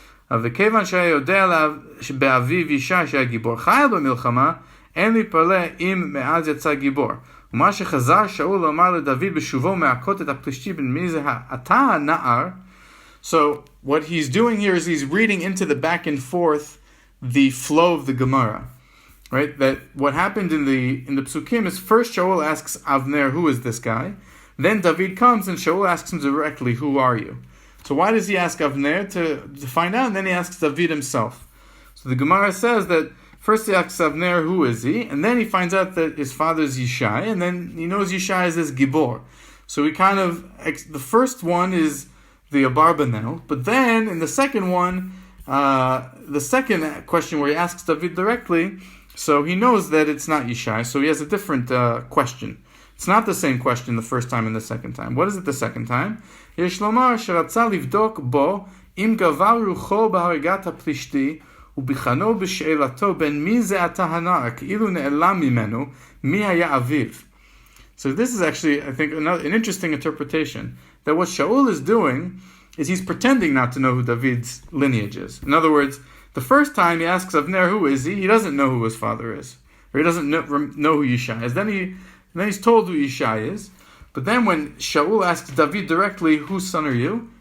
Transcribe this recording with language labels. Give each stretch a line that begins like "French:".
Hebrew: וכיוון שהיה יודע באביו ישי שהיה גיבור חייל במלחמה, אין להתפלא אם מאז יצא גיבור. ומה שחזר שאול לומר לדוד בשובו מהכות את הפלישתי בן מי זה אתה הנער.
English: So what he's doing here is he's reading into the back and forth the flow of the Gemara. Right? That what happened in the Psukim is first Shaul asks Avner, who is this guy? Then David comes and Shaul asks him directly, who are you? So why does he ask Avner to find out, and then he asks David himself? So the Gemara says that first he asks Avner, who is he? And then he finds out that his father is Yishai, and then he knows Yishai is this Gibor. So he kind of, the first one is the Abarbanel, but then in the second one, the second question where he asks David directly, so he knows that it's not Yishai, so he has a different question. It's not the same question the first time and the second time. What is it the second time?
Hebrew: Yesh lomar sheratza livdok bo im gavar rucho b'harigat haplishti וביחנו בשאלתו בין מי זה אתה הנער, כאילו נעלם ממנו, מי היה אביו.
English: So this is actually, I think, an interesting interpretation, that what Shaul is doing is he's pretending not to know who David's lineage is. In other words, the first time he asks Avner who is he doesn't know who his father is, or he doesn't know who Yishai is. Then he's told who Yishai is. But then when Shaul asks David directly, whose son are you?